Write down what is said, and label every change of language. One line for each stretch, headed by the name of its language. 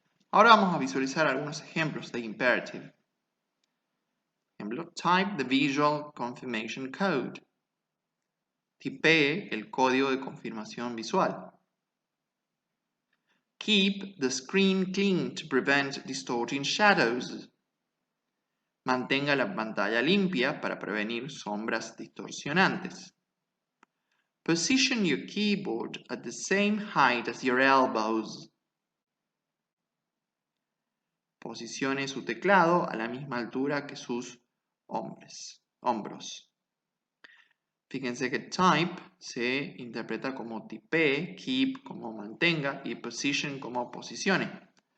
Spanish: Ahora vamos a visualizar algunos ejemplos de imperative. Ejemplo,
English: type the visual confirmation code.
Spanish: Tipee el código de confirmación visual.
English: Keep the screen clean to prevent distorting shadows.
Spanish: Mantenga la pantalla limpia para prevenir sombras distorsionantes.
English: Position your keyboard at the same height as your elbows.
Spanish: Posicione su teclado a la misma altura que sus hombros. Fíjense que type se interpreta como tipee, keep como mantenga y position como posicione.